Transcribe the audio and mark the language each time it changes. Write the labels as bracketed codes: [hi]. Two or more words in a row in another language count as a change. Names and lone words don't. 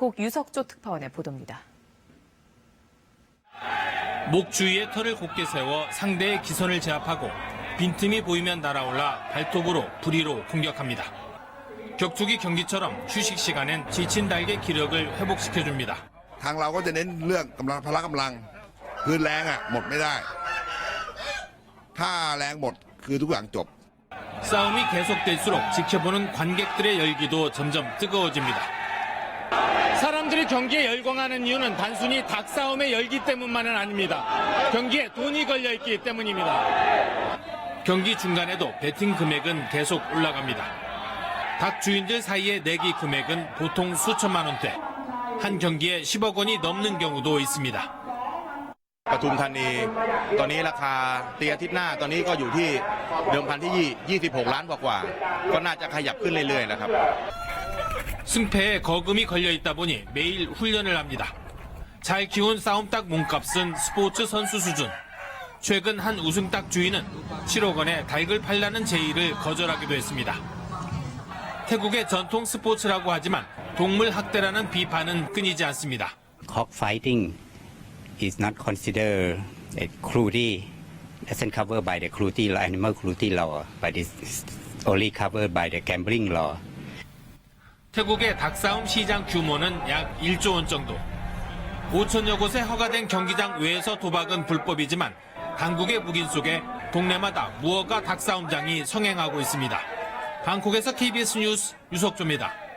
[ko] 방콕 유석조 특파원의 보도입니다. 목 주위에 털을 곧게 세워 상대의 기선을 제압하고 빈틈이 보이면 날아올라 발톱으로 부리로 공격합니다. 격투기 경기처럼 휴식 시간엔 지친 닭의 기력을 회복시켜줍니다. [th] ทางเราก็จะเน้นเรื่องกำลังพละกำลังคือแรงหมดไม่ได้ถ้าแรงหมดคือทุกอย่างจบ [ko] 싸움이 계속될수록 지켜보는 관객들의 열기도 점점 뜨거워집니다. 사람들이 경기에 열광하는 이유는 단순히 닭 싸움의 열기 때문만은 아닙니다. 경기에 돈이 걸려있기 때문입니다. 경기 중간에도 베팅 금액은 계속 올라갑니다. 닭 주인들 사이의 내기 금액은 보통 수천만 원대, 한 경기에 10억 원이 넘는 경우도 있습니다. [th] ปทุมธานีตอนนี้ราคาตีอาทิตย์หน้าตอนนี้ก็อยู่ที่เดิมพันที่26ล้านกว่าก็น่าจะขยับขึ้นเรื่อยๆนะครับ [ko] 승패에 거금이 걸려있다 보니 매일 훈련을 합니다. 잘 키운 싸움닭 몸값은 스포츠 선수 수준. 최근 한 우승닭 주인은 7억 원에 닭을 팔라는 제의를 거절하기도 했습니다. 태국의 전통 스포츠라고 하지만 동물 학대라는 비판은 끊이지 않습니다. [en] Cockfighting is not considered a cruelty. Doesn't covered by the cruelty law, animal cruelty law, but it's only covered by the gambling law. [ko] 태국의 닭싸움 시장 규모는 약 1조 원 정도. 5천여 곳에 허가된 경기장 외에서 도박은 불법이지만 당국의 묵인 속에 동네마다 무허가 닭싸움장이 성행하고 있습니다. 방콕에서 KBS 뉴스 유석조입니다.